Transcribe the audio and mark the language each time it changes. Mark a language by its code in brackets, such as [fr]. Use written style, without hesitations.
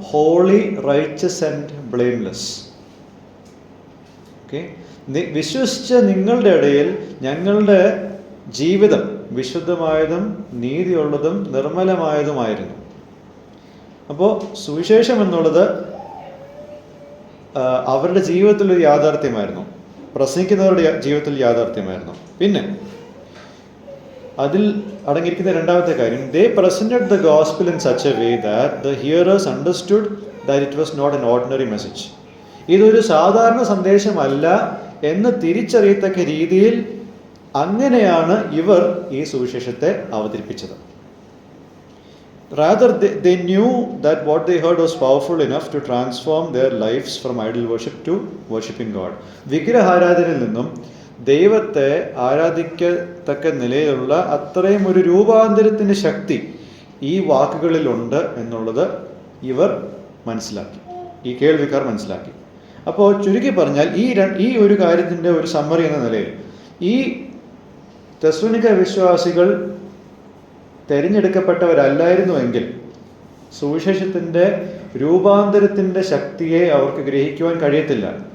[en] Holy, riches and blameless. [ml] Okay, വിശ്വസിച്ച നിങ്ങളുടെ ഇടയിൽ ഞങ്ങളുടെ ജീവിതം വിശുദ്ധമായതും നീതിയുള്ളതും നിർമ്മലമായതുമായിരുന്നു. അപ്പോൾ സുവിശേഷം എന്നുള്ളത് അവരുടെ ജീവിതത്തിലൊരു യാഥാർത്ഥ്യമായിരുന്നു, പ്രസംഗിക്കുന്നവരുടെ ജീവിതത്തിൽ യാഥാർത്ഥ്യമായിരുന്നു. പിന്നെ അതിൽ അടങ്ങിയിരിക്കുന്ന 2-ാമത്തെ കാര്യം, [en] they presented the gospel in such a way that the hearers understood that it was not an ordinary message. [ml] ഇതൊരു സാധാരണ സന്ദേശമല്ല എന്ന് തിരിച്ചറിയത്തക്ക രീതിയിൽ അങ്ങനെയാണ് ഇവർ ഈ സുവിശേഷത്തെ അവതരിപ്പിച്ചത്. [en] Rather, they knew that what they heard was powerful enough to transform their lives from idol worship to worshiping God. [ml] വിഗ്രഹാരാധനയിൽ നിന്നും ദൈവത്തെ ആരാധിക്കത്തക്ക നിലയിലുള്ള അത്രയും ഒരു രൂപാന്തരത്തിൻ്റെ ശക്തി ഈ വാക്കുകളിലുണ്ട് എന്നുള്ളത് ഇവർ മനസ്സിലാക്കി, ഈ കേൾവിക്കാർ മനസ്സിലാക്കി. അപ്പോൾ ചുരുക്കി പറഞ്ഞാൽ ഈ ഒരു കാര്യത്തിൻ്റെ ഒരു സമ്മറി എന്ന നിലയിൽ ഈ തെസ്സലോനിക്ക വിശ്വാസികൾ തിരഞ്ഞെടുക്കപ്പെട്ടവരല്ലായിരുന്നുവെങ്കിൽ സുവിശേഷത്തിൻ്റെ രൂപാന്തരത്തിൻ്റെ ശക്തിയെ അവർക്ക് ഗ്രഹിക്കുവാൻ കഴിയത്തില്ല.